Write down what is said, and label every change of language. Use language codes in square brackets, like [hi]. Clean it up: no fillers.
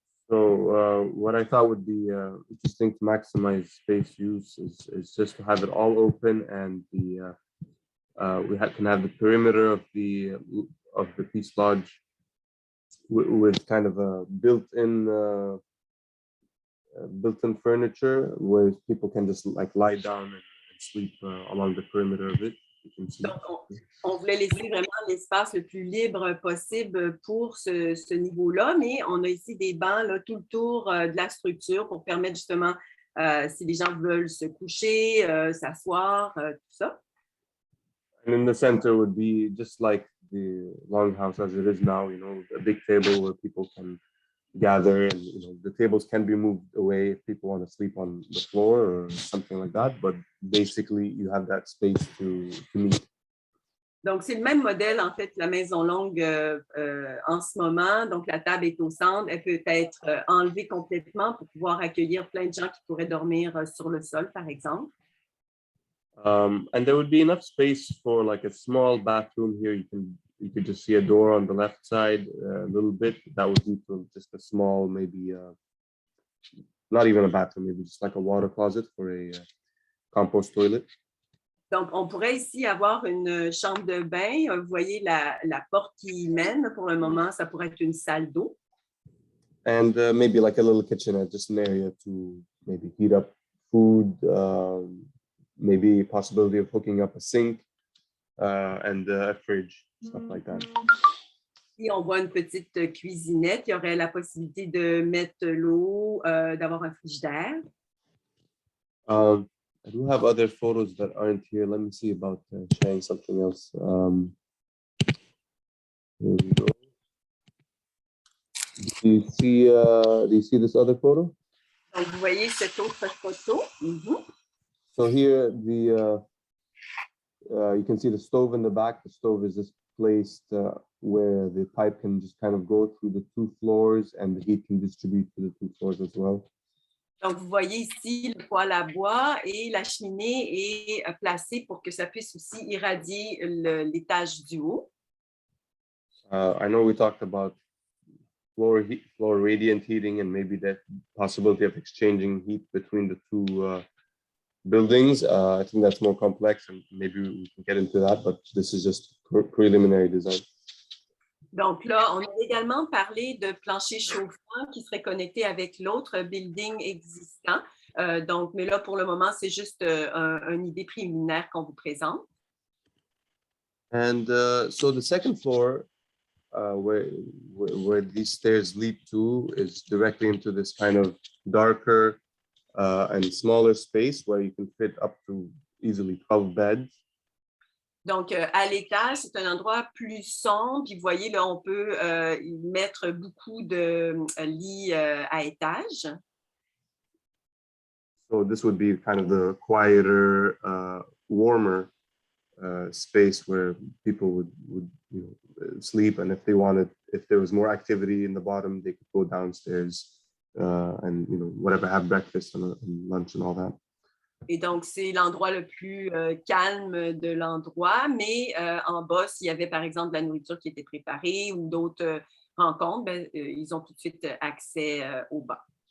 [en] So what I thought would be interesting to maximize space use is just to have it all open, and we can have the perimeter of the Peace Lodge with kind of a built-in furniture where people can just like lie down and sleep along the perimeter of it. [fr] Donc, on voulait laisser vraiment l'espace le plus libre possible pour ce niveau-là, mais on a ici des bancs là, tout le tour de la structure pour permettre justement, si les gens veulent se coucher, s'asseoir, tout ça. [en] And in the center would be just like the longhouse as it is now, a big table where people can gather, and the tables can be moved away if people want to sleep on the floor or something like that, but basically you have that space to meet. [fr] Donc, c'est le même modèle, en fait, la maison longue en ce moment. Donc, la table est au centre. Elle peut être enlevée complètement pour pouvoir accueillir plein de gens qui pourraient dormir sur le sol, par exemple. [en] And there would be enough space for like a small bathroom here. You could just see a door on the left side a little bit. That would be to just a small, maybe not even a bathroom, maybe just like a water closet for a compost toilet. [fr] Donc, on pourrait ici avoir une chambre de bain. Vous voyez la porte qui y mène. Pour le moment, ça pourrait être une salle d'eau. [en] And maybe like a little kitchenette, just an area to maybe heat up food, maybe a possibility of hooking up a sink and a fridge, stuff like that. [fr] Si on voit une petite cuisinette, il y aurait la possibilité de mettre l'eau, d'avoir un frigidaire. [en] I do have other photos that aren't here. Let me see about sharing something else. Here we go. Do you see this other photo? [fr] Donc, vous voyez cette autre photo. Mm-hmm. [en] So here, you can see the stove in the back. The stove is just placed where the pipe can just kind of go through the two floors, and the heat can distribute to the two floors as well. [fr] Donc, vous voyez ici le poêle à bois et la cheminée est placée pour que ça puisse aussi irradier l'étage du haut. [en] I know we talked about floor radiant heating and maybe that possibility of exchanging heat between the two buildings. I think that's more complex, and maybe we can get into that, but this is just preliminary design. [fr] Donc là, on a également parlé de plancher chauffant qui serait connecté avec l'autre building existant. Mais là, pour le moment, c'est juste une idée préliminaire qu'on vous présente. [en] And so the second floor, where these stairs lead to, is directly into this kind of darker and smaller space where you can fit up to easily 12 beds. [fr] Donc, à l'étage, c'est un endroit plus sombre. Puis, vous voyez, là, on peut y mettre beaucoup de lits à étage. [en] So this would be kind of the quieter, warmer space where people would sleep. And if there was more activity in the bottom, they could go downstairs and whatever, have breakfast and lunch and all that. [fr] Et donc, c'est l'endroit le plus calme de l'endroit, mais en bas, s'il y avait par exemple de la nourriture qui était préparée ou d'autres rencontres, ben, ils ont tout de suite accès au bas.